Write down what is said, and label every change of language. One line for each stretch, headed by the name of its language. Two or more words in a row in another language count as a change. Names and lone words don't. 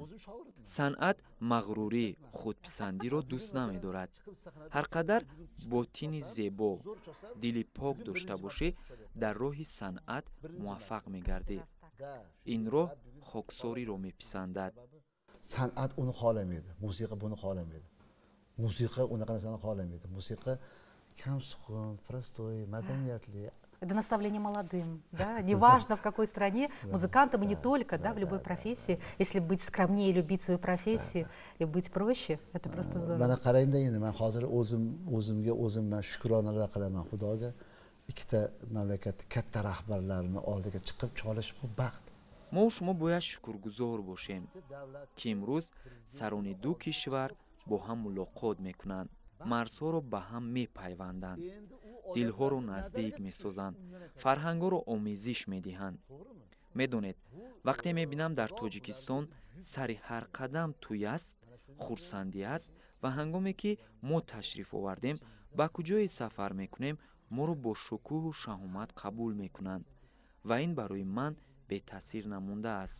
Tajik: санъат мағрурӣ, худписандиро дӯст намедорад. ҳар қадар ботини зебо, дили пок дошта бошӣ, дар роҳи санъат муваффақ мегардӣ. ин роҳ хоксориро меписандад.
Uzbek: san'at uni xohlamaydi, musiqa buni xohlamaydi. Musiqa unaqa narsani xohlamaydi. Musiqa kamsuqum, prostoy, madaniyatli.
Russian: Это наставление молодым, да, неважно в какой стране, музыкантам и не только, да, в любой профессии, если быть скромнее, любить свою профессию и быть проще, это просто здорово.
Uzbek: Mana qarangda endi men hozir o'zimga men shukronalar qilaman Xudoga. Ikkita mamlakat katta rahbarlarini oldiga chiqib cholish bu baxt.
Tajik: мо шумо бояд шукргузор бошем ки имрӯз сарони ду кишвар бо ҳам мулоқот мекунанд, марзҳоро ба ҳам мепайванданд, дилҳоро наздик месозанд, фарҳангҳоро омезиш медиҳанд. медонед, вақте мебинам дар Тоҷикистон сари ҳар қадам туй аст, хурсандӣ аст ва ҳангоме ки мо ташриф овардем ба куҷое сафар мекунем, моро бо шукӯҳу шаҳомат қабул мекунанд ва ин барои ман бетаъсир намондааст.